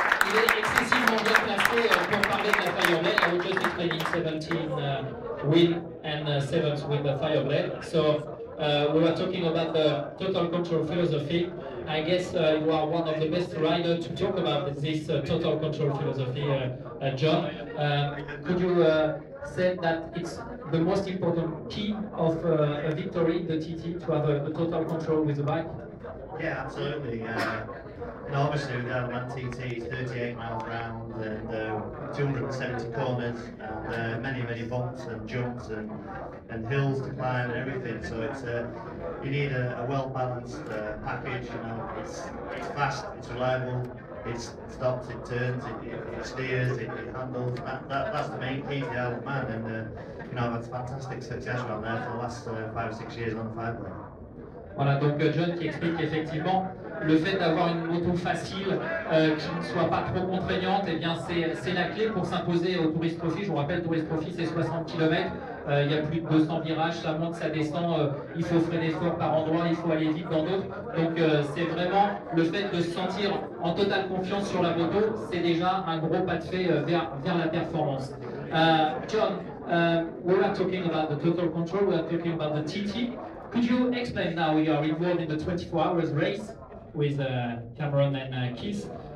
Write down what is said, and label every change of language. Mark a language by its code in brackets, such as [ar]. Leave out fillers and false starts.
[fr] Il est excessivement bien placé pour parler de la Fireblade. [en] I will just be training 17 win and 7th with the Fireblade. So we were talking about the total control philosophy. I guess you are one of the best riders to talk about this total control philosophy, John. Could you say that it's the most important key of a victory in the TT to have a total control with the bike? Yeah, absolutely. Obviously with the Element TT, 38 miles round and 270 corners and many bumps and jumps and hills to climb and everything. So it's you need a well-balanced package. You know, it's fast, it's reliable, it stops, it turns, it steers, it handles. That's the main key to the Isle of Man, and you know, that's fantastic success around there for the last 5 or 6 years on the Fireblade. [fr] Voilà, donc John qui explique effectivement le fait d'avoir une moto facile, qui ne soit pas trop contraignante, eh bien c'est la clé pour s'imposer au Tourist Trophy. Je vous rappelle, Tourist Trophy c'est 60 km, il y a plus de 200 virages, ça monte, ça descend, il faut freiner fort par endroit, il faut aller vite dans d'autres. Donc c'est vraiment le fait de se sentir en totale confiance sur la moto, c'est déjà un gros pas de fait vers la performance. [en] John, we were talking about the total control, we were talking about the TT. Could you explain now, you are involved in the 24 hours race with Cameron and Keith.